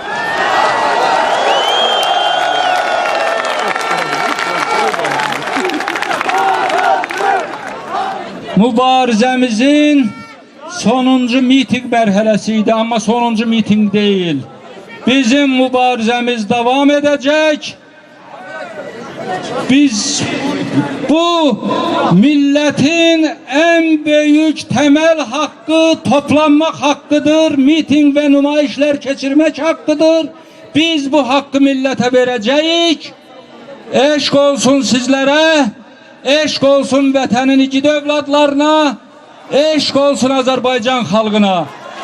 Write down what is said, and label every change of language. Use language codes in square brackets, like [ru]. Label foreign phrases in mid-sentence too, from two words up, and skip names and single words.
[az] Mübarizəmizin sonuncu miting mərhələsi idi, amma sonuncu miting deyil. Bizim mübarizəmiz davam edəcək. [tr] Biz bu milletin en büyük temel hakkı toplanmak hakkıdır, miting ve nümayişler geçirmek hakkıdır. Biz bu hakkı millete vereceğiz. [az] Eşk olsun sizlere, eşk olsun vətənin igid övladlarına, eşk olsun Azərbaycan xalqına.